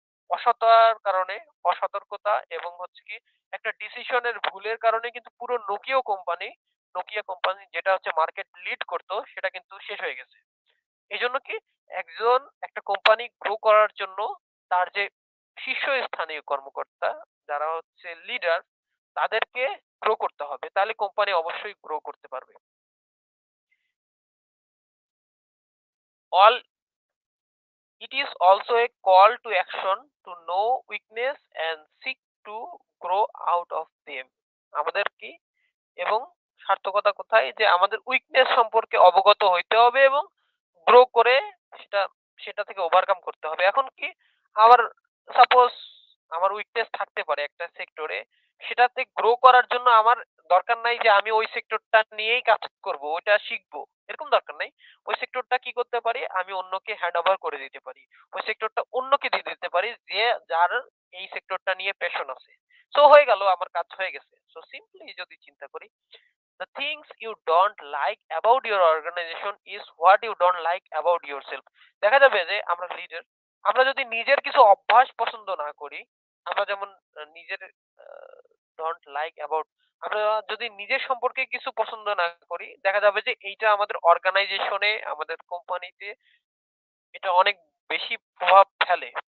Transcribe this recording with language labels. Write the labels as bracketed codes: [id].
[bn] অসতার কারণে, অসতর্কতা এবং হচ্ছে কি একটা ডিসিশনের ভুলের কারণে কিন্তু পুরো নোকিয়া কোম্পানি যেটা হচ্ছে মার্কেট লিড করত সেটা কিন্তু শেষ হয়ে গেছে। এজন্য কি একজন একটা কোম্পানি গ্রো করার জন্য তার যে শীর্ষস্থানীয় কর্মকর্তা যারা হচ্ছে লিডার তাদেরকে গ্রো করতে হবে। তাহলে কোম্পানি অবশ্যই গ্রো করতে পারবে। [en] All It is also a call to action to know weakness and seek to grow out of them. [bn] আমাদের কি এবং সার্থকতা কোথায়? যে আমাদের উইকনেস সম্পর্কে অবগত হইতে হবে এবং গ্রো করে সেটা সেটা থেকে ওভারকাম করতে হবে। এখন কি আমার সাপোজ আমার উইকনেস থাকতে পারে একটা সেক্টরে, সেটাতে গ্রো করার জন্য আমার দরকার নাই যে আমি ওই সেক্টরটা নিয়েই কাজ করব, ওইটা শিখবো। এরকম দরকার নাই। ওই সেক্টরটা কি করতে পারি? আমি অন্যকে হ্যান্ড ওভার করে দিতে পারি। ওই সেক্টরটা অন্যকে দিয়ে দিতে পারি যে যার এই সেক্টরটা নিয়ে প্যাশন আছে। সো হয়ে গেল আমার কাজ হয়ে গেছে। সো সিম্পলি যদি চিন্তা করি [en] the things you don't like about your organization is what you don't like about yourself. [bn] দেখা যাবে যে আমরা লিডার, আমরা যদি নিজের কিছু অভ্যাস পছন্দ না করি, আমরা যেমন নিজের [en] don't like about, [bn] আমরা যদি নিজের সম্পর্কে কিছু পছন্দ না করি, দেখা যাবে যে এইটা আমাদের অর্গানাইজেশনে, আমাদের কোম্পানিতে এটা অনেক বেশি প্রভাব ফেলে।